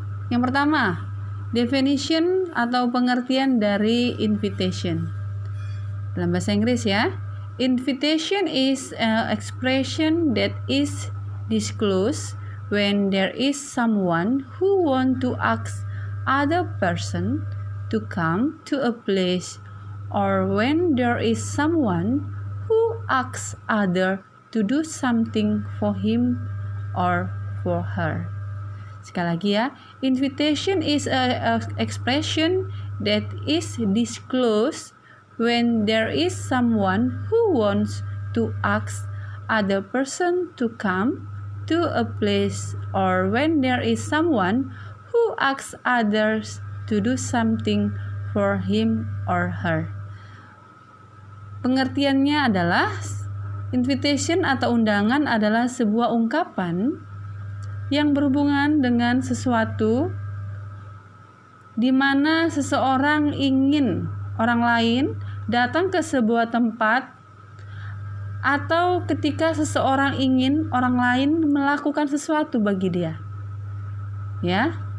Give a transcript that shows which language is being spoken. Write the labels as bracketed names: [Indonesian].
[Indonesian] Yang pertama, definition atau pengertian dari invitation. Dalam bahasa Inggris ya, [English] invitation is an expression that is disclosed when there is someone who want to ask other person to come to a place, or when there is someone who asks other to do something for him or for her. [Indonesian] Sekali lagi ya, [English] invitation is a expression that is disclosed when there is someone who wants to ask other person to come to a place, or when there is someone who asks others to do something for him or her. [Indonesian] Pengertiannya adalah invitation atau undangan adalah sebuah ungkapan yang berhubungan dengan sesuatu di mana seseorang ingin orang lain datang ke sebuah tempat, atau ketika seseorang ingin orang lain melakukan sesuatu bagi dia. Ya.